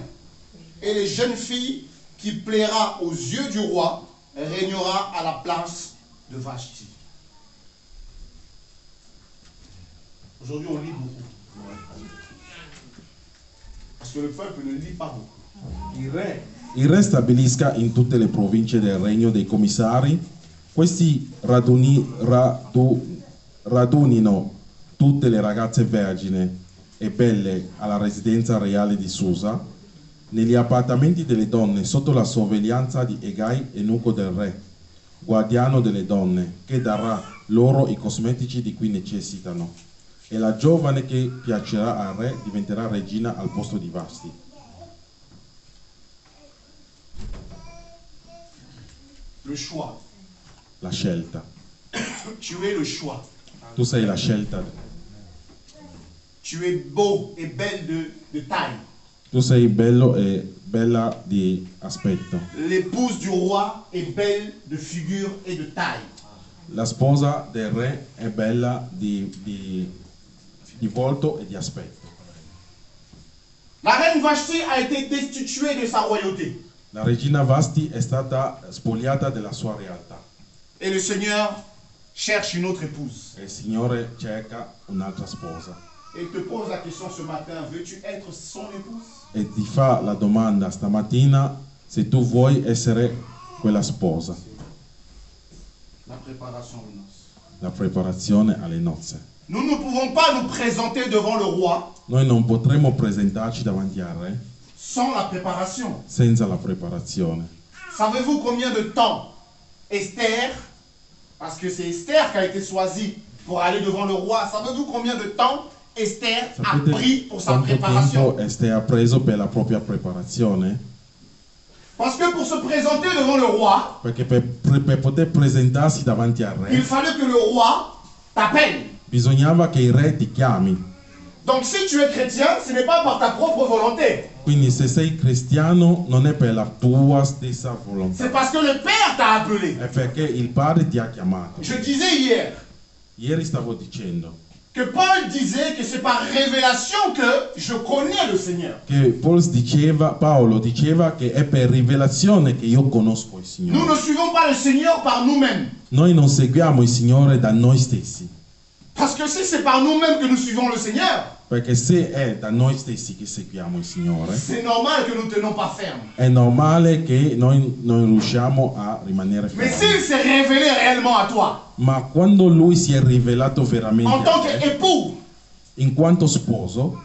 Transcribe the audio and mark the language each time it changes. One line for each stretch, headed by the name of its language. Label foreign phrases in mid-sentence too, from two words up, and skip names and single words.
French: Et les jeunes filles qui plaira aux yeux du roi régnera à la place de Vashti. Aujourd'hui, on lit beaucoup. Parce que le peuple ne lit pas beaucoup.
Italian: il re stabilisca in tutte le province del regno dei commissari. Questi radunino tutte le ragazze vergini e belle alla residenza reale di Susa, negli appartamenti delle donne sotto la sorveglianza di Egai, eunuco del re, guardiano delle donne, che darà loro i cosmetici di cui necessitano. E la giovane che piacerà al re diventerà regina al posto di Vasti.
French: Le choix.
Italian: La scelta.
French: Tu es le choix.
Italian: Tu sei la scelta.
French: Tu es beau et belle de taille.
Italian: Tu sei bello e bella di aspetto.
French: L'épouse du roi est belle de figure et de taille.
Italian: La sposa del re è bella di volto e di aspetto.
French: La reine Vashti a été destituée de sa royauté.
Italian: La regina Vasti è stata spogliata della sua realtà.
French: Et le Seigneur cherche une autre épouse.
Italian: E il Signore cerca un'altra sposa.
French: Et il te pose la question ce matin, veux-tu être son épouse?
Italian: E ti fa la domanda stamattina se tu vuoi essere quella sposa.
French: La préparation aux noces.
Italian: La preparazione alle nozze.
French: Nous ne pouvons pas nous présenter devant le roi
Italian: Noi non potremo presentarci davanti al re
French: sans la préparation.
Italian: senza la preparazione.
French: Savez-vous combien de temps Esther, parce que c'est Esther qui a été choisie pour aller devant le roi, savez-vous combien de temps Esther a pris pour sa
Italian: Quanto
French: préparation?
Italian: tempo Esther ha preso per la propria preparazione?
French: Parce que pour se présenter devant le roi,
Italian: Perché per poter presentarsi davanti al
French: il
Italian: re
French: fallait que le roi t'appelle.
Italian: bisognava che il re ti chiami.
French: Donc si tu es chrétien, ce n'est pas par ta propre volonté.
Italian: Quindi se sei cristiano non è per la tua stessa
French: C'est
Italian: volontà,
French: parce que le Père t'a appelé.
Italian: è perché il Padre ti ha chiamato.
French: Je disais hier
Italian: Ieri stavo dicendo
French: que Paul disait que c'est par révélation que je connais le Seigneur.
Italian: che Paolo diceva che è per rivelazione che io conosco il
French: Nous ne
Italian: Signore.
French: suivons pas le Seigneur par nous-mêmes.
Italian: Noi non seguiamo il Signore da noi stessi,
French: Parce que si c'est par nous-mêmes que nous suivons le Seigneur,
Italian: perché se è da noi stessi che seguiamo il Signore,
French: c'est normal que nous ne tenons pas ferme.
Italian: è normale che noi non riusciamo a rimanere
French: Mais
Italian: fermi.
French: s'il s'est révélé réellement à toi,
Italian: Ma quando Lui si è rivelato
French: en
Italian: veramente
French: tant
Italian: a te,
French: qu'époux,
Italian: in quanto sposo,